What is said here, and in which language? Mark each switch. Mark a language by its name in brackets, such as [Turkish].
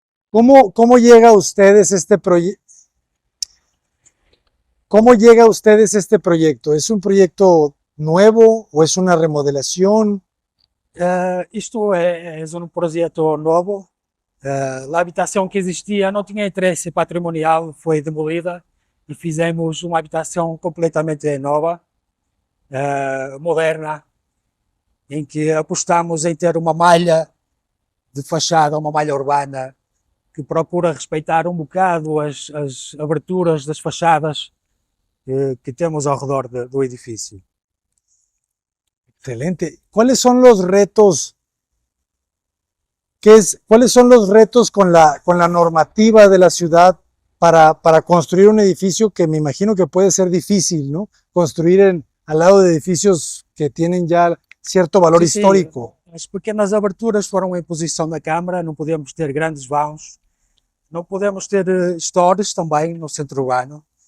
[Spanish] ¿Cómo llega a ustedes este proyecto? ¿Cómo llega a ustedes este proyecto? ¿Es un proyecto nuevo o es una remodelación? [Portuguese] Isto é um projeto novo. A habitação que existia não tinha interesse patrimonial, foi demolida e fizemos uma habitação completamente nova, moderna, em que apostamos em ter uma malha de fachada, uma malha urbana, que procura respeitar um bocado as aberturas das fachadas que temos ao redor do edifício. [Spanish] Excelente. ¿Cuáles son los retos? ¿Cuáles son los retos con la normativa de la ciudad para construir un edificio que me imagino que puede ser difícil, ¿no? Construir al lado de edificios que tienen ya cierto valor histórico. [Portuguese] As pequenas aberturas foram a imposição da Câmara, não podemos ter grandes vãos, não podemos ter stores também no centro urbano.